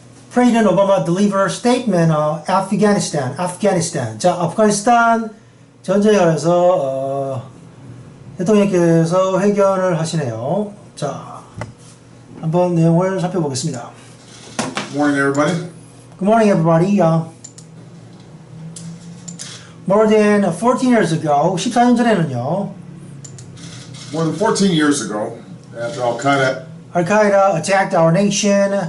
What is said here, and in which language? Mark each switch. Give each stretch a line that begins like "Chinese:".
English: President Obama delivered statement on Afghanistan.
Korean: 자, 아프가니스탄 전쟁에 관해서 대통령께서 회견을 하시네요. 자, 한번 내용을 살펴보겠습니다.
English: Good morning, everybody. Good morning, everybody. More than 14 years ago,
Korean: 14년 전에는요.
English: More than 14 years ago, after Al-Qaeda attacked our nation.